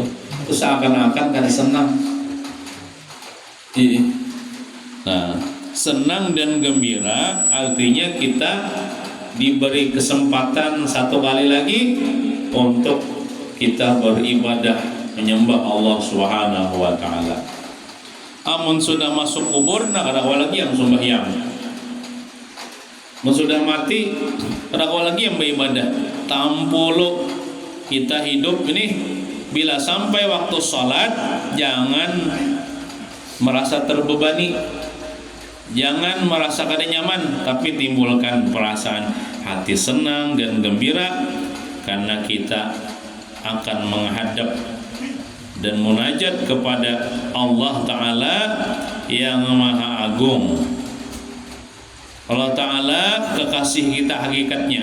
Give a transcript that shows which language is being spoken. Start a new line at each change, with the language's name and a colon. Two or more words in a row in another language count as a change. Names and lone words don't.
Indonesian: Terus seakan-akan kan senang. Nah, senang dan gembira artinya kita diberi kesempatan satu kali lagi untuk kita beribadah menyembah Allah Subhanahu wa taala.
Banjar: Amun sudah masuk kubur, nak ada lagi yang sembahyang. Amun sudah mati, ada lagi yang beribadah.
Indonesian: Tampulu kita hidup ini, bila sampai waktu sholat, jangan merasa terbebani, jangan merasa
Banjar: kada nyaman,
Indonesian: tapi timbulkan perasaan hati senang dan gembira karena kita akan menghadap dan munajat kepada Allah Ta'ala yang Maha Agung. Allah Ta'ala kekasih kita hakikatnya.